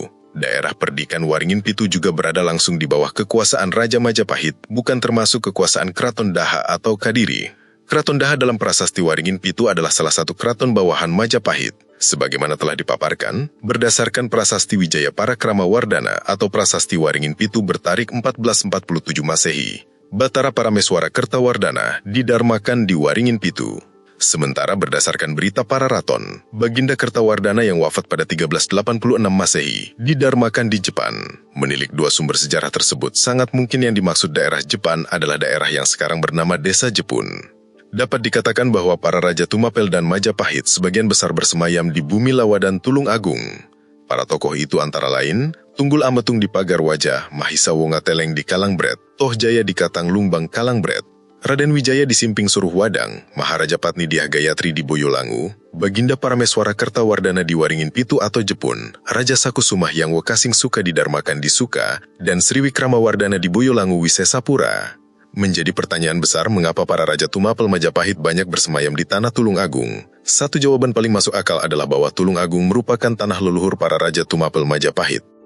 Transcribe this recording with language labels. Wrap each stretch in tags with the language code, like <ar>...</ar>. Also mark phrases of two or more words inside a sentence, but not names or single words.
<id>Daerah perdikan Waringin Pitu juga berada langsung di bawah kekuasaan Raja Majapahit, bukan termasuk kekuasaan Kraton Daha atau Kadiri. Kraton Daha dalam prasasti Waringin Pitu adalah salah satu kraton bawahan Majapahit. Sebagaimana telah dipaparkan, berdasarkan prasasti Wijaya Parakramawardhana atau prasasti Waringin Pitu bertarik 1447 Masehi, Batara Parameswara Kertawardhana didarmakan di Waringin Pitu. Sementara berdasarkan berita para raton, Baginda Kertawardhana yang wafat pada 1386 Masehi didarmakan di Jepan. Menilik 2 sumber sejarah tersebut, sangat mungkin yang dimaksud daerah Jepan adalah daerah yang sekarang bernama Desa Jepun. Dapat dikatakan bahwa para Raja Tumapel dan Majapahit sebagian besar bersemayam di bumi Lawa dan Tulung Agung. Para tokoh itu antara lain, Tunggul Ametung di Pagar Wajah, Mahisa Wongateleng di Kalangbret, Toh Jaya di Katang Lumbang Kalangbret, Raden Wijaya di Simping Suruh Wadang, Maharaja Patni Dyah Gayatri di Boyolangu, Baginda Parameswara Kertawardhana di Waringin Pitu atau Jepun, Raja Sakusumah yang Wekasing Suka didarmakan di Suka, dan Sri Wikramawardhana di Boyolangu Wisesapura. Menjadi pertanyaan besar mengapa para Raja Tumapel Majapahit banyak bersemayam di tanah Tulung Agung. Satu jawaban paling masuk akal adalah bahwa Tulung Agung merupakan tanah leluhur para Raja Tumapel Majapahit.</id>